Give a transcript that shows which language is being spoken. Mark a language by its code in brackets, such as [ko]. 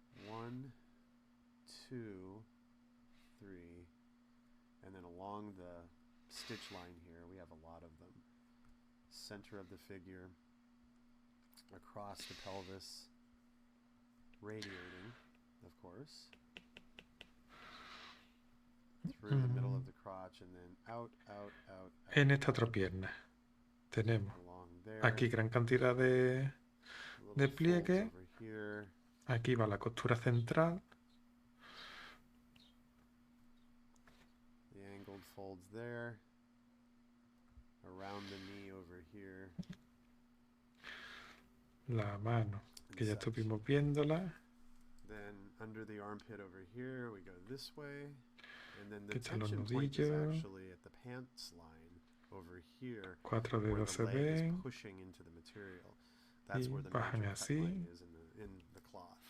[en] 1, 2, 3, and then along the stitch line here, we have a lot of them. Center of the figure, across the pelvis, radiating, of course, through the middle of the crotch, and then out, out, out, out. [es] En esta otra pierna tenemos aquí gran cantidad de pliegue. Aquí va la costura central. [en] The angled folds there. Around the knee over here. [es] La mano, que ya estuvimos viéndola. [en] Then under the armpit over here, we go this way. And then the tension point is actually at the pants line over here. [es] Cuatro dedos se [en] where the leg [es] ven. [en] is pushing into the material. That's where the [es] bajan [en] major [es] así. [en] cut line is in the cloth.